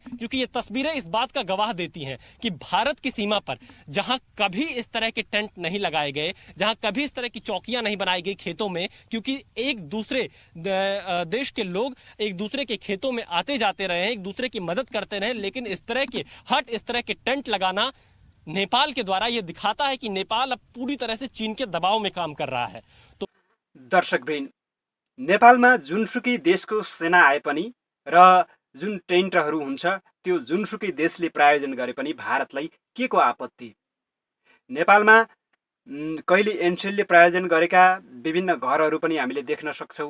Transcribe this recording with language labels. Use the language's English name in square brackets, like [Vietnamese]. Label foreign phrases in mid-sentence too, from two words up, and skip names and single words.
[Hindi] क्योंकि ये तस्वीरें इस बात का गवाह देती हैं कि भारत की सीमा पर जहां कभी इस तरह के टेंट नहीं लगाए गए, जहां कभी इस तरह की चौकियां नहीं बनाई गई खेतों में, क्योंकि एक दूसरे देश के लोग एक दूसरे के खेतों में आते जाते रहे हैं, एक दूसरे की मदद करते रहे, लेकिन इस तरह के टेंट लगाना नेपाल के द्वारा ये दिखाता है कि नेपाल अब पूरी तरह से चीन के दबाव में काम कर रहा है। तो [Nepali] दर्शकवृन्द, नेपालमा जुनसुकै देशको सेना आए पनि र जुन टेन्टहरू हुन्छ त्यो जुनसुकै देशले प्रायोजन गरे पनि भारतलाई के को आपत्ति? नेपालमा कहिले एनसेलले प्रायोजन गरेका विभिन्न घरहरू पनि हामीले देख्न सक्छौँ।